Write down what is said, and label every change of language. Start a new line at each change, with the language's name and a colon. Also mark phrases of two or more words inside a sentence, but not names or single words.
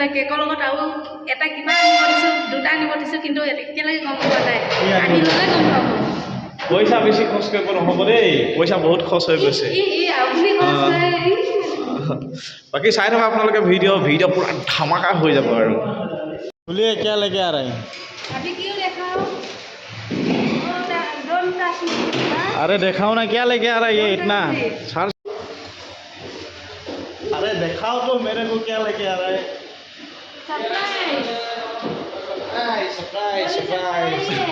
Assamese: কেকৰ লগত আৰু এটা কিবা আনিব দিছোঁ, 2টা আনিব দিছোঁ, কিন্তু এতিয়ালৈকে গম পোৱা নাই। আহি ল'লে গম পাব। পইচা বেছি খৰচ কৰিব নহ'ব দেই, পইচা বহুত খৰচ হৈ গৈছে। বাকী চাই থকা আপোনালোকে ভিডিঅ' পুৰা ধামাকা হৈ যাব।
Hindi: আৰু बोलिए क्या लेके आ रहे हैं? अभी क्यों देखाओ?
English: Don't touch me.
Hindi: अरे देखाओ ना, क्या लेके आ रहा है ये इतना सर? अरे दिखाओ तो मेरे को क्या लेके आ रहा है।
English: Surprise surprise.